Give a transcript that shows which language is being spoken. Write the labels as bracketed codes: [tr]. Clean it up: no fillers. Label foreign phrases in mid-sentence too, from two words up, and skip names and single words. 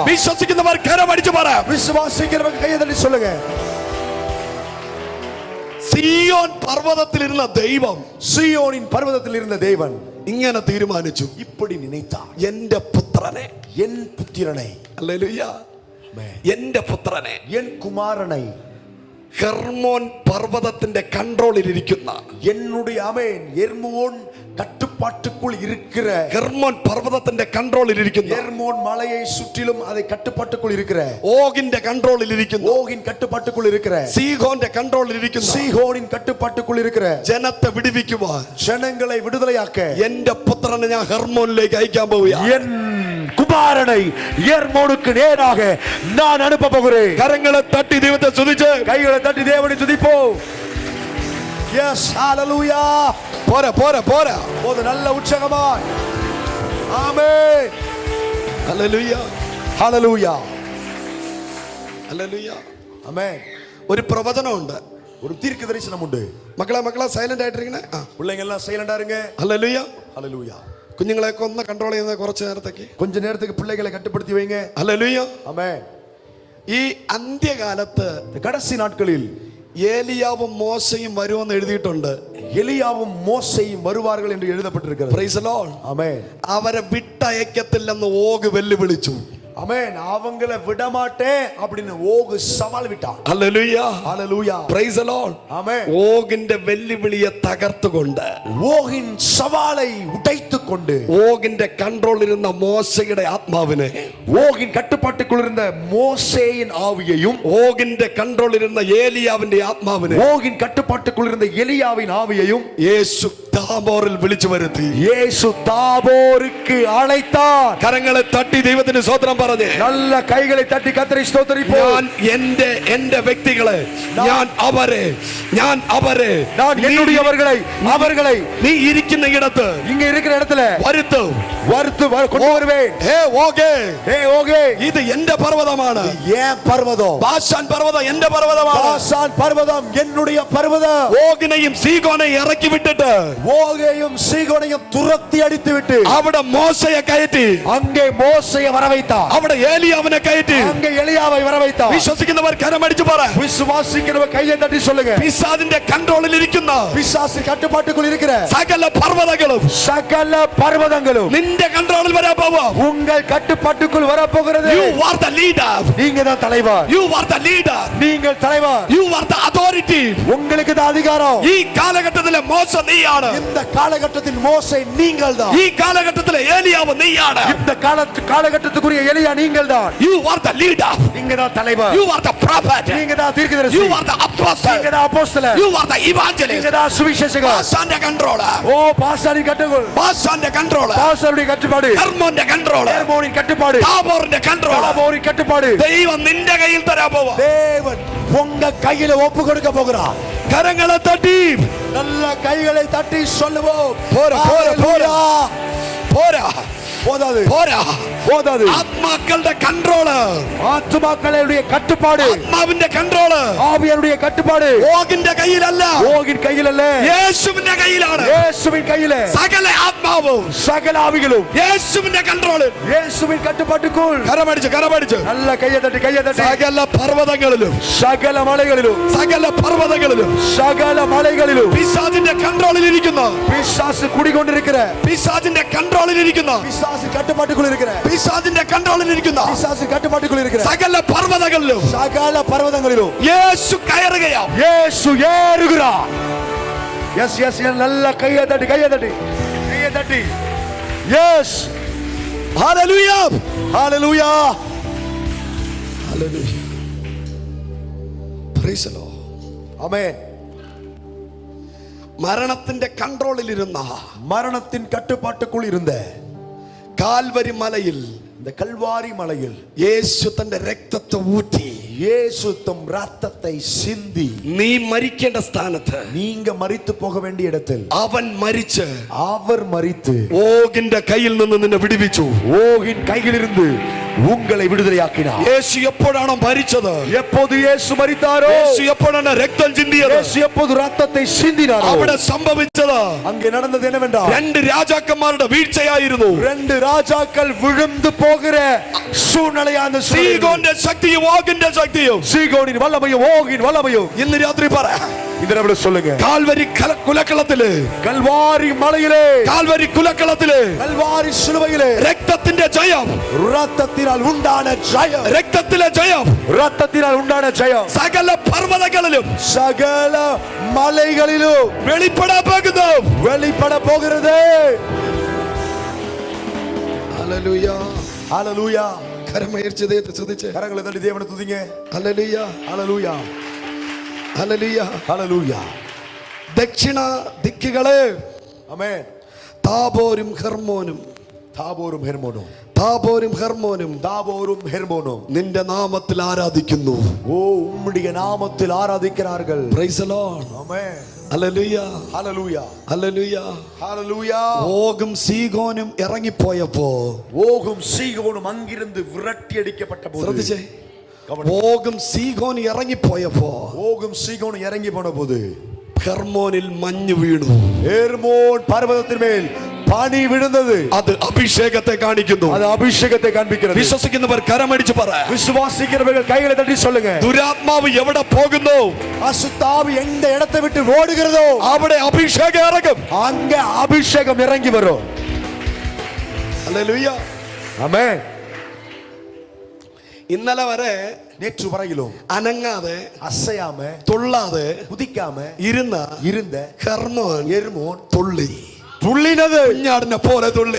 [ml] വിശ്വസിക്കുന്നവർ കരം അടിച്ചു പറ. [ta] விசுவாசிக்கிறவங்க கையை தட்டி சொல்லுங்க. [ml] സിയോൻ പർവ്വതത്തിലിരുന്ന ദൈവം [ta] சீயோனின் பர்வதத்தில் இருந்த தேவன் [ml] ഇങ്ങനെ തീരുമാനിച്ചു, [ta] இப்படி நினைத்தார், [ml] എന്റെ പുത്രനെ, [ta] என் புத்திரனை, [ml] ഹല്ലേലൂയ, എന്റെ പുത്രനെ, [ta] என் குமாரனை, [ml] ഹെർമോൻ പർവ്വതത്തിന്റെ കൺട്രോളിലിരിക്കുന്ന, [ta] என்னுடைய அமேன் எர்மோன் கட்டுப்பாட்டுக்குள் இருக்கிற, [ml] ഹെർമോൻ പർവ്വതത്തിന്റെ കൺട്രോളിലിരിക്കുന്ന, [ta] எர்மோன் மலையை சுற்றிலும் அதை கட்டுப்பாட்டுக்குள் இருக்கிற, [ml] ഓഗിന്റെ കൺട്രോളിലിരിക്കുന്ന, [ta] ஓகின் கட்டுப்பாட்டுக்குள் இருக்கிற, [ml] സീഹോന്റെ കൺട്രോളിലിരിക്കുന്ന [ta] சீகோனின் கட்டுப்பாட்டுக்குள் இருக்கிற [ml] ജനത്തെ വിടുവിക്കുവാൻ [ta] ஜனங்களை விடுதலையாக்க [ml] എന്റെ പുത്രനെ ഞാൻ ഹെർമോനിലേക്ക് അയക്കാൻ പോവുകയാണ്. [ta] என் குமாரனை எர்மோனுக்கு நேராக நான் அனுப்ப போகிறேன். [ml] കരങ്ങളെ തട്ടി ദൈവത്തെ സ്തുതിച്ച് [ta] கைகளை தட்டி தேவனை துதிப்போம். எஸ் ஹalleluya. [ml] പോരാ പോരാ പോരാ. [ta] போது நல்ல உற்சாகமாய் ஆமென். [ml] ഹല്ലേലൂയ [ta] ஹalleluya. [ml] ഹല്ലേലൂയ. [ta] ஆமென். [ml] ഒരു പ്രവചനമുണ്ട്. [ta] ஒரு தீர்க்க தரிசனம் உண்டு. [ml] മക്കളെ സൈലന്റ് ആയിട്ടിരിക്കണേ. [ta] பிள்ளைங்க எல்லாம் சைலண்டா இருங்க. [ml] ഹല്ലേലൂയ. [ta] ஹalleluya. [ml] കുഞ്ഞുങ്ങളെയൊക്കെ ഒന്ന് കൺട്രോൾ ചെയ്യുന്നത് കുറച്ച് നേരത്തേക്ക്. [ta] கொஞ்ச நேரத்துக்கு பிள்ளைகளை கட்டுப்படுத்தி வைங்க. [ml] ഹല്ലേലൂയ. [ta] ஆமென். [ml] ഈ അന്ത്യകാലത്ത് [ta] கடைசி நாட்களில் [ml] ഏലിയാവും മോശയും വരുമെന്ന് എഴുതിയിട്ടുണ്ട്. [ta] எலியாவும் மோசேயும் வருவார்கள் என்று எழுதப்பட்டிருக்கிறது. [en] Praise the Lord. [ta] ஆமென். [ml] അവരെ വിട്ടയക്കത്തില്ലെന്ന് ഓഗ് വെല്ലുവിളിച്ചു. [ta] ஆமென். அவங்கள விட மாட்டேன் அப்படின்னு ஓகு சவால் விட்டான். [ml] ഹല്ലേലൂയ. [ta] ஹalleluya. [en] Praise the Lord. [ta] ஆமென். [ml] ഓഗിന്റെ വെല്ലുവിളിയെ തകർത്തുകൊണ്ട്, [ta] ஓகின் சவாலை உடைத்துக் கொண்டு, [ml] ഓഗിന്റെ കൺട്രോളിലിരുന്ന മോശയുടെ ആത്മാവിനെ, [ta] ஓகின் கட்டுப்பாட்டுக்குள் இருந்த மோசேயின் ஆவியையும், [ml] ഓഗിന്റെ കൺട്രോളിലിരുന്ന ഏലിയാവിന്റെ ആത്മാവിനെ [ta] ஓகின் கட்டுப்பாட்டுக்குள் இருந்த எலியாவின் ஆவியையும் [ml] യേശു താബോറിൽ വിളിച്ചു വരുത്തി. [ta] இயேசு தாபோருக்கு அழைத்தார். [ml] കരങ്ങളെ തട്ടി ദൈവത്തിന് സ്തോത്രം പറഞ്ഞേ. [ta] நல்ல கைகளை தட்டி கர்த்தரை ஸ்தோத்திரிப்போம். [ml] എന്റെ വ്യക്തികളെ, ഞാൻ അവരെ [ta] நான் என்னுடையவர்களை [ml] നീ ഇരിക്കുന്ന ഇടത്ത് [ta] இங்க இருக்கிற இடத்துல [ml] വരുത്തും. [ta] கொண்டு வருவேன். ஓகே, [ml] ഇത് എന്റെ പർവ്വതമാണ്. [ta] ஏன் பர்வதம்? [ml] ബാശാൻ പർവ്വതം എന്റെ പർവ്വതമാണ്. [ta] பாசான் பர்வதம் என்னுடைய பர்வதம். [ml] ഓഗിനെയും സീഗോനെയും ഇറക്കി വിട്ടിട്ട് [ta] ஓகையும் சீகோனையும் துரத்தி அடித்து விட்டு [ml] അവിടെ മോശയെ കയറ്റി, [ta] அங்கே மோசேயை வர வைத்தார். [ml] അവിടെ ഏലിയാവിനെ കയറ്റി. [ta] அங்கே எலியாவை வர வைத்தார். [ml] വിശ്വസിക്കുന്നവർ കരമടിച്ചു പറ. [ta] விசுவாசிக்கிறவங்க கையை தட்டி சொல்லுங்க. [ml] പിശാചിന്റെ കൺട്രോളിൽ ഇരിക്കുന്ന [ta] பிசாசு கட்டுப்பாட்டுக்குள் இருக்கிற [ml] സകല പർവ്വതങ്ങളും [ta] சகல பர்வதங்களும் [ml] നിന്റെ കൺട്രോളിൽ വരാൻ പോവാം. [ta] உங்கள் கட்டுப்பாட்டுக்குள் வர போகிறது. [en] You are the leader. [ta] நீங்க தான் தலைவர். [en] You are the leader. [ta] நீங்கள் தலைவர். [en] You are the authority. [ta] உங்களுக்கு தான் அதிகாரம். [ml] ഈ കാലഘട്ടത്തിലെ മോശ നീയാണ്. [ta] இந்த காலகட்டத்தின் மோசே நீங்கள் தான். [ml] ഈ കാലഘട്ടത്തിലെ ഏലിയാവ് നീയാണ്. [ta] இந்த காலகட்டத்துக்குரிய எலியா நீங்கள் தான். [en] You are the leader. [ta] நீங்க தான் தலைவர். [en] You are the prophet. [ta] நீங்க தான் தீர்க்கதரிசி. [en] You are the apostle. [ta] நீங்க தான் அப்போஸ்தலர். [en] You are the evangelist. [ta] நீங்க தான் சுவிசேஷகர். [ml] பாசாന്റെ കൺട്രോളർ. [ta] ஓ பாசானின் கட்டுப்பாடு. [ml] பாசாന്റെ കൺട്രോളർ. [ta] பாசானுடைய கட்டுப்பாடு. [ml] ഹെർമോന്റെ കൺട്രോളർ. [ta] ஹெர்மோனின் கட்டுப்பாடு. [ml] താബോറിന്റെ കൺട്രോളർ. [ta] தாபோரின் கட்டுப்பாடு. [ml] ദൈവം നിന്റെ കയ്യിൽ തരാൻ പോവാ. [ta] தேவன் உங்க கையில ஒப்பு கொடுக்க போகிறார். [ml] കരങ്ങളെ തട്ടി [ta] நல்ல கைகளை தட்டி சொல்லுவோம். போரா போதாது. [ml] ആത്മാക്കളുടെ കൺട്രോളർ, [ta] ஆத்துமாக்களுடைய கட்டுப்பாடு, [ml] ആത്മാവിന്റെ കൺട്രോളർ [ta] ஆவியாருடைய கட்டுப்பாடு [ml] ഓഗിന്റെ കയ്യിലല്ല, [ta] ஓகின் கையில் அல்ல, [ml] യേശുവിന്റെ കയ്യിലാണ്. [ta] இயேசுவின் கையில [ml] സകല ആത്മാവും [ta] சகல ஆவிகளும் [ml] യേശുവിന്റെ കൺട്രോളിൽ. [ta] இயேசுவின் கட்டுப்பாட்டுக்குள். [ml] കരമടിച്ച് [ta] நல்ல கையை தட்டி [ml] സകല പർവ്വതങ്ങളിലും [ta] சகல மலைகளிலும் [ml] പിശാചിന്റെ കൺട്രോളിൽ ഇരിക്കുന്ന, [ta] பிசாசு குடிகொண்டிருக்கிற, [ml] പിശാചിന്റെ കൺട്രോളിൽ ഇരിക്കുന്ന, [ta] பிசாசு கட்டுப்பாட்டுக்குள் இருக்கிற, [ml] പിശാചിന്റെ കൺട്രോളിൽ ഇരിക്കുന്ന [ta] பிசாசு கட்டுப்பாட்டுக்குள் இருக்கிற [ml] സകല പർവ്വതങ്ങളിലും [ta] சகல பர்வதங்களிலும் [ml] യേശു കയറുകയാണ്. [ta] இயேசு ஏறுகிறார். எஸ் நல்ல கையை தட்டி எஸ். [ml] ഹല്ലേലൂയ. [ta] ஹalleluya. [en] Praise the Lord. [ta] ஆமென். [ml] മരണത്തിന്റെ കൺട്രോളിൽ ഇരുന്ന, [ta] மரணத்தின் கட்டுப்பாட்டுக்குள் இருந்த, [ml] കാൽവരി മലയിൽ [ta] இந்த கல்வாரி மலையில் [ml] യേശു തന്റെ രക്തത്തെ ഊറ്റി [ta] இயேசு தம் ரத்தத்தை சிந்தி [ml] നീ മരിക്കേണ്ട സ്ഥാനത്ത് [ta] நீங்க மரித்து போக வேண்டிய இடத்தில் [ml] അവൻ മരിച്ച് [ta] அவர் மரித்து [ml] ഓഗിന്റെ കയ്യിൽ നിന്ന് നിന്നെ വിടുവിച്ചു. [ta] ஓகின் கையிலிருந்து உங்களை விடுதலையாக்கினார். [ml] യേശു എപ്പോഴാണോ മരിച്ചത്, [ta] எப்போது இயேசு மரித்தாரோ, [ml] യേശു എപ്പോഴാണ് രക്തം ചിന്തിയത്, [ta] இயேசு எப்போது ரத்தத்தை சிந்தினாரோ, [ml] അവിടെ സംഭവിച്ചത് [ta] அங்கே நடந்தது என்னவென்றால் [ml] രണ്ട് രാജാക്കന്മാരുടെ വീഴ്ചയായിരുന്നു. [ta] ரெண்டு ராஜாக்கள் விழுந்து போகிற சூழ்நிலையான [ml] സീഗോന്റെ ശക്തിയും ഓഗിന്റെ ശക്തിയും. [ta] சீகோனின் வல்லமையும் ஓகின் வல்லமையும் [ml] ഇന്ന് രാത്രി പറ, [ta] இந்த நேரத்துல சொல்லுங்க. [ml] കാൽവരി കുലക്കളത്തില്, [ta] கல்வாரி மலையிலே, [ml] കാൽവരി കുലക്കളത്തില് [ta] கல்வாரி சிலுவையிலே [ml] രക്തത്തിന്റെ ജയം, [ta] ரத்தத்தினால் உண்டான ஜெயம், [ml] രക്തത്തിലെ ജയം [ta] ரத்தத்தினால் உண்டான ஜெயம் [ml] സകല പർവ്വതങ്ങളിലും [ta] சகல மலைகளிலும் [ml] വെളിപ്പെടാൻ പോകുന്നു. [ta] வெளிப்பட போகிறது. [ml] ഹല്ലേലൂയ. [ta] ஹalleluya. [ml] കരമയർച്ച് ദൈവത്തെ സ്തുതിച്ച് [ta] கரங்களை தட்டி தேவனை துதிங்க. [ml] ഹല്ലേലൂയ, [ta] ஹalleluya. [ml] ഹല്ലേലൂയ. [ta] ஹalleluya. [ml] ദക്ഷിണ ദിക്കുകളെ [ta] ஆமென். [ml] താബോരും ഹെർമോനും, [ta] தாபோரும் ஹெர்மோனும், [ml] താബോരും ഹെർമോനും [ta] தாபோரும் ஹெர்மோனும் [ml] നിന്റെ നാമത്തിൽ ആരാധിക്കുന്നു. [ta] ஓ உம்முடைய நாமத்தில் ஆராதிக்கிறார்கள். [en] Praise the Lord. [ta] ஆமென். [ml] ഹല്ലേലൂയ, [ta] ஹalleluya. [ml] ഹല്ലേലൂയ. [ta] ஹalleluya. [ml] ഓഗും സീഗോനും ഇറങ്ങിപ്പോയപ്പോ, [ta] ஓகும் சீகோனும் அங்கிருந்து விரட்டி அடிக்கப்பட்ட போது, [ml] ശ്രദ്ധിച്ചേ, ഓഗും സീഗോനും ഇറങ്ങിപ്പോയപ്പോ [ta] ஓகும் சீகோனும் இறங்கி போன போது [ml] ഹെർമോനിൽ മഞ്ഞ് വീണു. [ta] ஹெர்மோன் பர்வதத்தின் மேல் பனி விழுந்தது. [ml] അത് അഭിഷേകത്തെ കാണിക്കുന്നു. [ta] அது அபிஷேகத்தை காண்பிக்கிறது. [ml] വിശ്വസിക്കുന്നവർ കരമടിച്ച് പറ, [ta] விசுவாசிக்கிறவர்கள் கைகளை தட்டி சொல்லுங்க. [ml] ദുരാത്മാവ് എവിടെ പോകുന്നു, [ta] அசுத்தாவி எந்த இடத்தை விட்டு ஓடுகிறதோ [ml] അവിടെ അഭിഷേകം ഇറങ്ങും. [ta] அங்க அபிஷேகம் இறங்கி வரும். [ml] ഹല്ലേലൂയ. [ta] ஆமென். [ml] ഇന്നലെ വരെ [ta] நேற்று வரையிலும் [ml] അനങ്ങാതെ [ta] அசையாம [ml] തുള്ളാതെ [ta] குதிக்காம [ml] ഇരുന്ന ഹെർമോൻ [ta] எர்மோன் [ml] തുള്ളി, [ta] துள்ளினது. [ml] കുഞ്ഞാടിനെ പോലെ തുള്ളി,